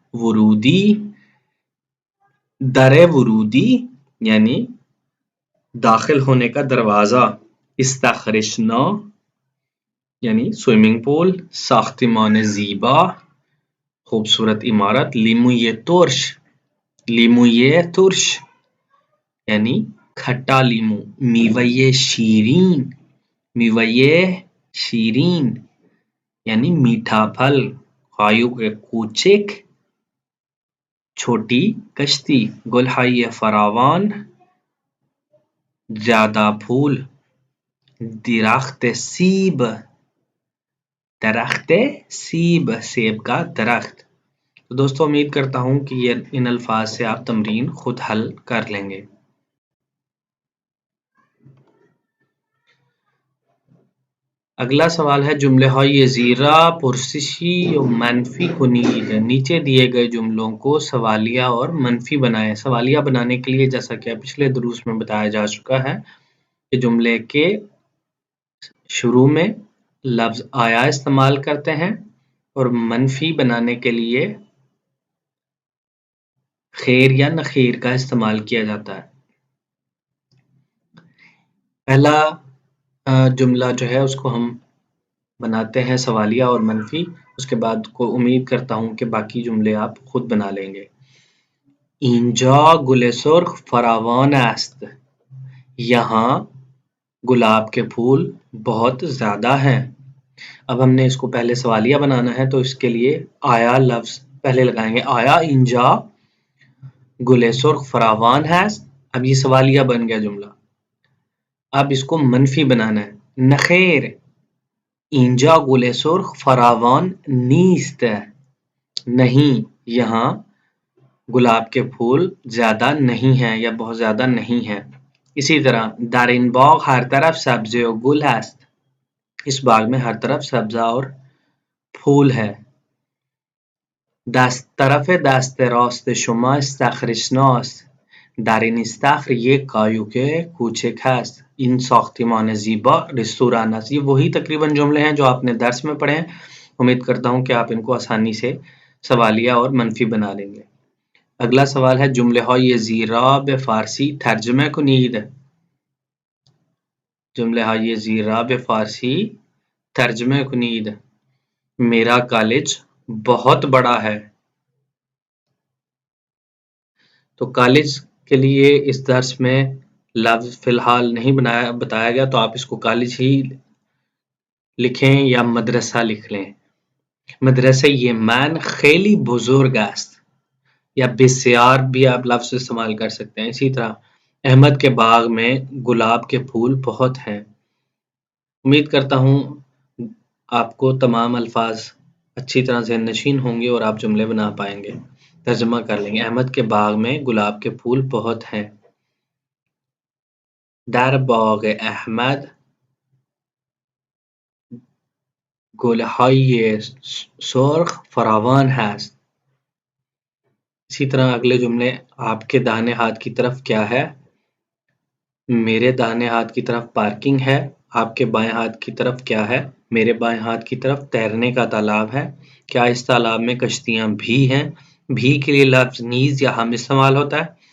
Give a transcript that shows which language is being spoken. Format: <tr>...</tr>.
<fa>ورودی، در ورودی</fa> <ur>یعنی داخل ہونے کا دروازہ.</ur> <fa>استخرشنا</fa> <ur>یعنی سوئمنگ پول.</ur> <fa>ساختمان زیبا</fa> <ur>خوبصورت عمارت.</ur> <fa>لیموی ترش، لیموی ترش</fa> <ur>یعنی کھٹا لیمو.</ur> <fa>میوے شیرین، میوے شیرین</fa> <ur>یعنی میٹھا پھل.</ur> <fa>قایق کوچک</fa> <ur>چھوٹی کشتی.</ur> <fa>گلہائے فراوان</fa> <ur>زیادہ پھول.</ur> <fa>درخت سیب، درخت سیب</fa> <ur>سیب کا درخت. تو دوستو امید کرتا ہوں کہ ان الفاظ سے آپ تمرین خود حل کر لیں گے. اگلا سوال ہے</ur> <fa>جملے های زیرا پرسشی و منفی کنید.</fa> <ur>نیچے دیے گئے جملوں کو سوالیہ اور منفی بنائیں. سوالیہ بنانے کے لیے جیسا کہ پچھلے دروس میں بتایا جا چکا ہے کہ جملے کے شروع میں لفظ آیا استعمال کرتے ہیں اور منفی بنانے کے لیے خیر یا نخیر کا استعمال کیا جاتا ہے. پہلا جملہ جو ہے اس کو ہم بناتے ہیں سوالیہ اور منفی. اس کے بعد کو امید کرتا ہوں کہ باقی جملے آپ خود بنا لیں گے.</ur> <fa>اینجا گل سرخ فراوان است.</fa> <ur>یہاں گلاب کے پھول بہت زیادہ ہیں. اب ہم نے اس کو پہلے سوالیہ بنانا ہے تو اس کے لیے آیا لفظ پہلے لگائیں گے.</ur> <fa>آیا اینجا گل سرخ فراوان است.</fa> <ur>اب یہ سوالیہ بن گیا جملہ. اب اس کو منفی بنانا ہے.</ur> <fa>نخیر اینجا گل سرخ فراوان نیست.</fa> <ur>نہیں یہاں گلاب کے پھول زیادہ نہیں ہیں یا بہت زیادہ نہیں ہیں. اسی طرح</ur> <fa>در این باغ ہر طرف سبزی و گل است.</fa> <ur>اس باغ میں ہر طرف سبزہ اور پھول ہے.</ur> <fa>طرف دست راست شما استخرشنا است. در این استخر یک قایق کوچک است. این ساختمان زیبا رستوران است.</fa> <ur>یہ وہی تقریباً جملے ہیں جو آپ نے درس میں پڑھے ہیں. امید کرتا ہوں کہ آپ ان کو آسانی سے سوالیہ اور منفی بنا لیں گے. اگلا سوال ہے</ur> <fa>جملے های زیرا به فارسی ترجمه کنید. جملے های زیرا به فارسی ترجمه کنید.</fa> <ur>میرا کالج بہت بڑا ہے. تو کالج کے لیے اس درس میں لفظ فی الحال نہیں بتایا گیا تو آپ اس کو کالج ہی لکھیں یا مدرسہ لکھ لیں.</ur> <fa>مدرسه من خیلی بزرگ است.</fa> <ur>یا بسیار بھی آپ لفظ استعمال کر سکتے ہیں. اسی طرح احمد کے باغ میں گلاب کے پھول بہت ہیں. امید کرتا ہوں آپ کو تمام الفاظ اچھی طرح ذہن نشین ہوں گے اور آپ جملے بنا پائیں گے. ترجمہ کر لیں گے. احمد کے باغ میں گلاب کے پھول بہت ہیں.</ur> <fa>در باغ احمد گلهای سرخ فراوان هست.</fa> <ur>اسی طرح اگلے جملے آپ کے داہنے ہاتھ کی طرف کیا ہے؟ میرے داہنے ہاتھ کی طرف پارکنگ ہے. آپ کے بائیں ہاتھ کی طرف کیا ہے؟ میرے بائیں ہاتھ کی طرف تیرنے کا تالاب ہے. کیا اس تالاب میں کشتیاں بھی ہیں؟ بھی کے لیے لفظ نیز یا ہم استعمال ہوتا ہے.</ur>